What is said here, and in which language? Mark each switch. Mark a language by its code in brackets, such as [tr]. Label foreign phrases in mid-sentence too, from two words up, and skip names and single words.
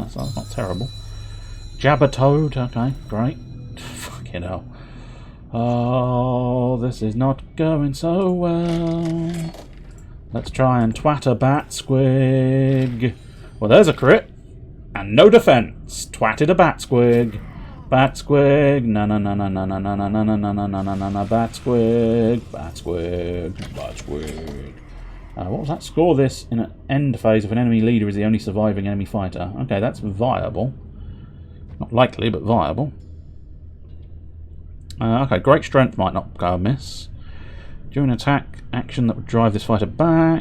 [en] That's not terrible. Jabbertoad. Okay, great. Fucking hell. Oh, this is not going so well. Let's try and twat a bat squig. Well, there's a crit. And no defense. Twatted a bat squig. Bat squig. No, no, no, no, no, no, no, no, no, no, no, no, no, no, no, no, bat squig. Bat squig. Bat squig. What was that? Score this in an end phase if an enemy leader is the only surviving enemy fighter. Okay, that's viable. Not likely, but viable. Okay, great strength might not go amiss. During an attack action that would drive this fighter back.